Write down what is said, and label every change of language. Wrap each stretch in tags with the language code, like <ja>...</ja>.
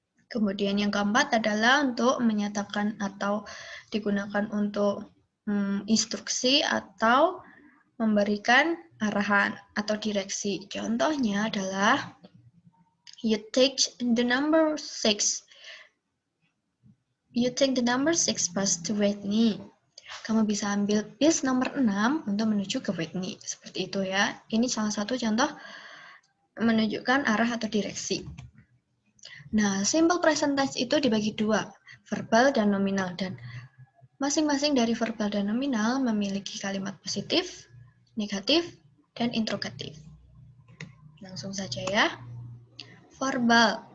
<id>Kemudian yang keempat adalah untuk menyatakan atau digunakan untuk instruksi atau memberikan arahan atau direksi.</id> <en>Contohnya adalah you take the number 6. You take the number 6 bus to Whitney.</en> <id>Kamu bisa ambil bis nomor 6 untuk menuju ke Whitney. Seperti itu ya. Ini salah satu contoh menunjukkan arah atau direksi. Nah, simple present tense itu dibagi dua, verbal dan nominal, dan masing-masing dari verbal dan nominal memiliki kalimat positif, negatif, dan interrogatif. Langsung saja ya. Verbal.</id>